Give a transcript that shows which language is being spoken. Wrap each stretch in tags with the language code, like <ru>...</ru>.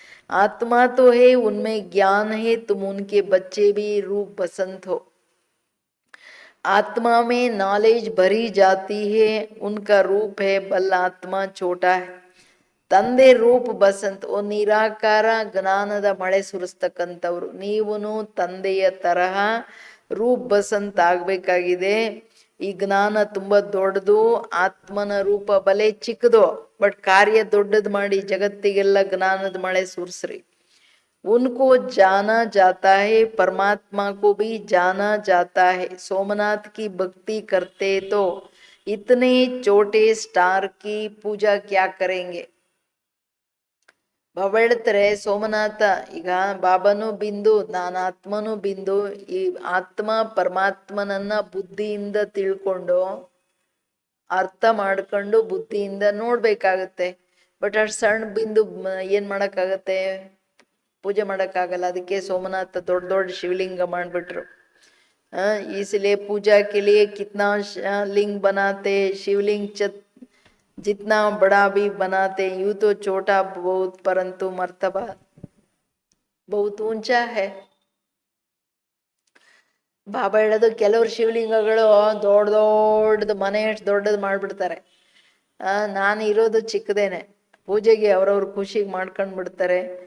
<hi>आत्मा तो है, उनमें ज्ञान है, तुम उनके बच्चे भी रूप बसंत हो. आत्मा में नॉलेज भरी जाती है, उनका रूप है बल आत्मा छोटा है.</hi> <kn>ತಂದೆ ರೂಪ್ ಬಸಂತ್, ಓ ನಿರಾಕಾರ ಜ್ಞಾನದ ಮಳೆ ಸುರಿಸ್ತಕ್ಕಂಥವ್ರು. ನೀವುನು ತಂದೆಯ ತರಹ ರೂಪ್ ಬಸಂತ್ ಆಗ್ಬೇಕಾಗಿದೆ. ಈ ಜ್ಞಾನ ತುಂಬಾ ದೊಡ್ಡದು, ಆತ್ಮನ ರೂಪ ಬಲೆ ಚಿಕ್ಕದು, ಬಟ್ ಕಾರ್ಯ ದೊಡ್ಡದು ಮಾಡಿ ಜಗತ್ತಿಗೆಲ್ಲ ಜ್ಞಾನದ ಮಳೆ ಸುರಿಸ್ರಿ.</kn> <hi>उनको जाना जाता है, परमात्मा को भी जाना जाता है. सोमनाथ की भक्ति करते तो इतने छोटे स्टार की पूजा क्या करेंगे.</hi> <kn>ಬಾಬಾ ಹೇಳ್ತಾರೆ ಸೋಮನಾಥ, ಈಗ ಬಾಬಾನು ಬಿಂದು, ನಾನು ಆತ್ಮನು ಬಿಂದು. ಈ ಆತ್ಮ ಪರಮಾತ್ಮನನ್ನ ಬುದ್ಧಿಯಿಂದ ತಿಳ್ಕೊಂಡು ಅರ್ಥ ಮಾಡ್ಕೊಂಡು ಬುದ್ಧಿಯಿಂದ ನೋಡ್ಬೇಕಾಗತ್ತೆ. ಬಟ್ ಅಷ್ಟು ಸಣ್ಣ ಬಿಂದು ಏನ್ ಮಾಡಕ್ಕಾಗತ್ತೆ, ಪೂಜೆ ಮಾಡೋಕ್ಕಾಗಲ್ಲ. ಅದಕ್ಕೆ ಸೋಮನಾಥ ದೊಡ್ಡ ದೊಡ್ಡ ಶಿವಲಿಂಗ ಮಾಡಿಬಿಟ್ರು.</kn> <hi>इसलिए पूजा के लिए कितना लिंग बनाते, शिवलिंग जितना बड़ा भी बनाते, यूं तो छोटा बहुत, परंतु मर्तबा बहुत ऊंचा है.</hi> <kn>ಬಾಬಾ ಹೇಳೋದು, ಕೆಲವ್ರು ಶಿವಲಿಂಗಗಳು ದೊಡ್ಡ ದೊಡ್ಡದು ಮನೆ ಅಷ್ಟು ದೊಡ್ಡದು ಮಾಡ್ಬಿಡ್ತಾರೆ. ನಾನು ಇರೋದು ಚಿಕ್ಕದೇನೆ, ಪೂಜೆಗೆ ಅವ್ರವ್ರ ಖುಷಿಗೆ ಮಾಡ್ಕೊಂಡು ಬಿಡ್ತಾರೆ.</kn>